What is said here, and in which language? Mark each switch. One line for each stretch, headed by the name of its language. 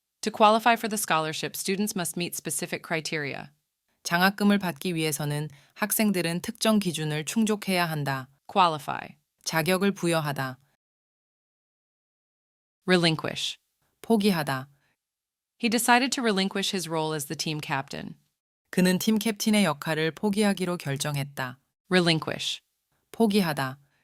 English: To qualify for the scholarship, students must meet specific criteria.
Korean: 장학금을 받기 위해서는 학생들은 특정 기준을 충족해야 한다. qualify. 자격을 부여하다. relinquish. 포기하다.
English: He decided to relinquish his role as the team captain.
Korean: 그는 팀 캡틴의 역할을 포기하기로 결정했다. relinquish. 포기하다.